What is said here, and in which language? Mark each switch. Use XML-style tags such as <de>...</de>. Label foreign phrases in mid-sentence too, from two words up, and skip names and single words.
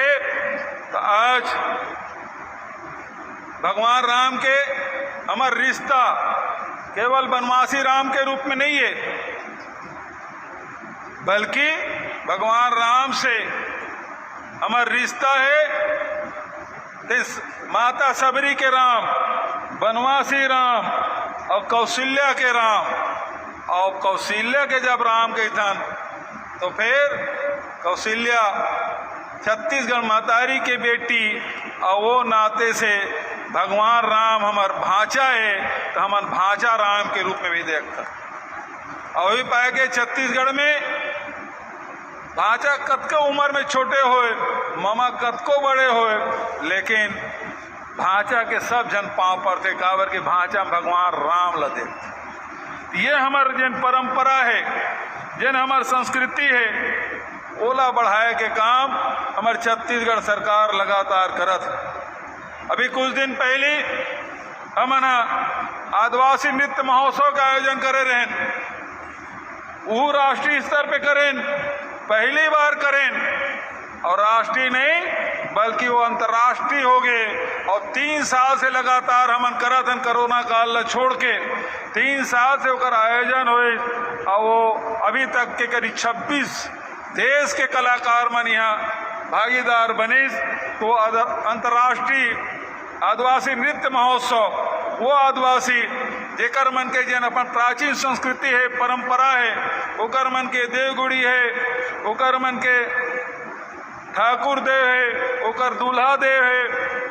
<hne>तो आज भगवान राम के हमार रिश्ता केवल वनवासी राम के रूप में नहीं है, बल्कि भगवान राम से हमार रिश्ता है माता सबरी के राम, वनवासी राम और कौशल्या के राम। और कौशल्या के जब राम के धन तो फिर कौशल्या छत्तीसगढ़ महतारी के बेटी और वो नाते से भगवान राम हमार भांचा है तो हमार भांचा राम के रूप में भी देखता। और भी पाए के छत्तीसगढ़ में भांचा कतको उम्र में छोटे होए, मामा कतको बड़े होए, लेकिन भांचा के सब जन पांव पड़ते काबर के भांचा भगवान राम ल देखते। ये हमार जन परंपरा है, जन हमार संस्कृति है, ओला बढ़ाए के काम हमार छत्तीसगढ़ सरकार लगातार करत है। अभी कुछ दिन पहले हमना आदिवासी नृत्य महोत्सव का आयोजन करे रहें, वो राष्ट्रीय स्तर पे करें, पहली बार करें, और राष्ट्रीय नहीं बल्कि वो अंतर्राष्ट्रीय हो गए। और 3 साल से लगातार हमन करत हन, कोरोना काल ला छोड़ के 3 साल से ओकर आयोजन होए, और वो अभी तक के करीब 26 देश के कलाकार मन यहाँ भागीदार बने। तो अंतर्राष्ट्रीय आदिवासी नृत्य महोत्सव वो आदिवासी जेकर मन के जन अपन प्राचीन संस्कृति है, परंपरा है, ओकर मन के देवगुड़ी है, ओकर मन के ठाकुर देव है, ओकर दूल्हा देव है।</hne>